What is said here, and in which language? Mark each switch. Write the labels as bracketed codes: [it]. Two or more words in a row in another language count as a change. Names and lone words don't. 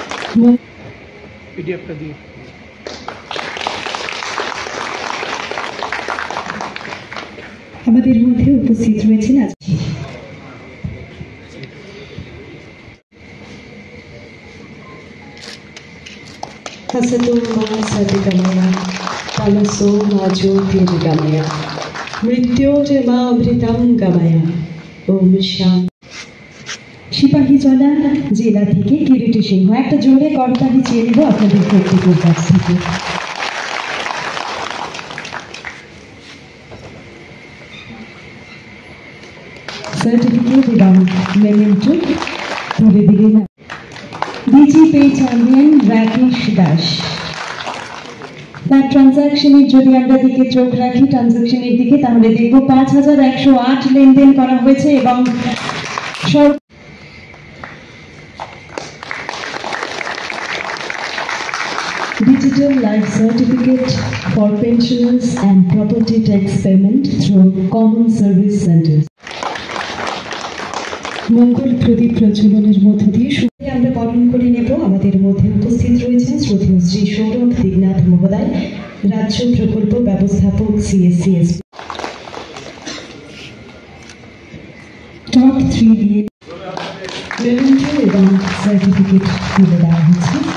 [bn] পিডিএফটা দিয়ে আমাদের মধ্যে উপস্থিত রয়েছেন আজকে [sa] असतो मा सद्गमय तमसो मा ज्योतिर्गमय मृत्योर्मा अमृतं गमय ॐ शान्ति। [bn] সিপাহীজলা জেলা থেকে কিরিটি সিংহ, একটা জোরে করতালি চেয়ে নেব আপনাদের প্রত্যেকের কাছ থেকে। সার্টিফিকেট এবং মেমেন্টো তুলে দিলেন ডিজিপে চ্যাম্পিয়ন রাকেশ দাস। তার ট্রানজাকশনের যদি আমরা দিকে চোখ রাখি, ট্রানজাকশনের দিকে, তাহলে দেখব ৫,১০৮ লেনদেন করা হয়েছে এবং [en] Digital Life Certificate for Pensioners and Property Tax Payment through Common Service Centers. [bn] মঙ্গল প্রদীপ প্রজ্বলনের মধ্য দিয়ে আমরা বরণ করে নেব। আমাদের মধ্যে উপস্থিত রয়েছেন শ্রদ্ধেয় শ্রী সৌরভ দিগনাথ মহোদয়, রাজ্য প্রকল্প ব্যবস্থাপক CSCS। টপ 3 দিয়ে মেমেন্টো এবং সার্টিফিকেট তুলে দেওয়া হচ্ছে।